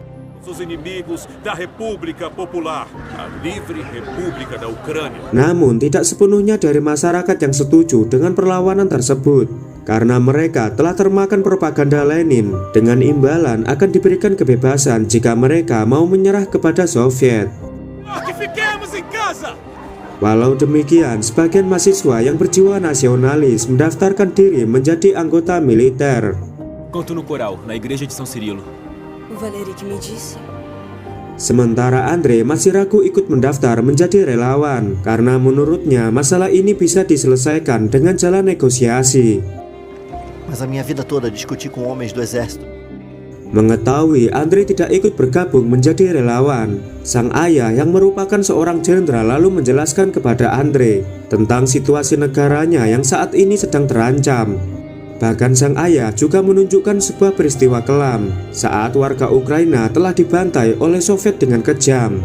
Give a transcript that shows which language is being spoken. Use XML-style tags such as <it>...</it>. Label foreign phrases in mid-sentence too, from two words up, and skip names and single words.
<id>Namun tidak sepenuhnya dari masyarakat yang setuju dengan perlawanan tersebut, karena mereka telah termakan propaganda Lenin dengan imbalan akan diberikan kebebasan jika mereka mau menyerah kepada Soviet. Walau demikian, sebagian mahasiswa yang berjiwa nasionalis mendaftarkan diri menjadi anggota militer.</id> <pt>Canto no coral, na igreja de São Cirilo.</pt> <id>Sementara Andrei masih ragu ikut mendaftar menjadi relawan karena menurutnya masalah ini bisa diselesaikan dengan jalan negosiasi.</id> <pt>Mas a minha vida toda discuti com homens do exército.</pt> <id>Mengetahui Andrei tidak ikut bergabung menjadi relawan, sang ayah yang merupakan seorang jenderal lalu menjelaskan kepada Andrei tentang situasi negaranya yang saat ini sedang terancam. Bahkan sang ayah juga menunjukkan sebuah peristiwa kelam saat warga Ukraina telah dibantai oleh Soviet dengan kejam.</id>